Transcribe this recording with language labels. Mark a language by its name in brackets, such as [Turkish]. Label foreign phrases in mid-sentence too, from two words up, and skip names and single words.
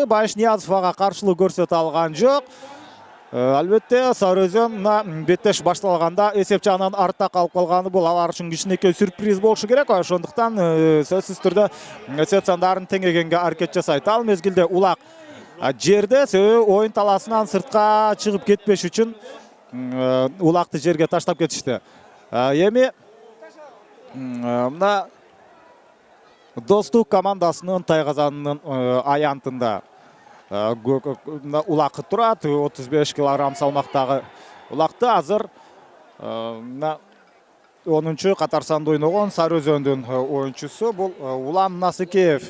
[Kyrgyz] Байыш Ниязовго каршылык көрсөтө алган жок. Албетте Сарыөзөн беттеш башталганда эсеп жагынан артта калып калганы бул алар үчүн кичинекей сюрприз болушу керек. Ошондуктан сөзсүз түрдө эсеп сандарын теңегенге аракет жасайт. Ал мезгилде улак жерде ойын таласынан сыртқа чыгып кетпеш үчүн улакты жерге таштап кетишти. Эми мына Достук командасынын тайгазанынын аянтында улакы турат. 35 килограмм салмактагы улакты азыр 10-чу катар санда ойногон Сарыөзөндүн оюнчусу бул Улан Насыкеев.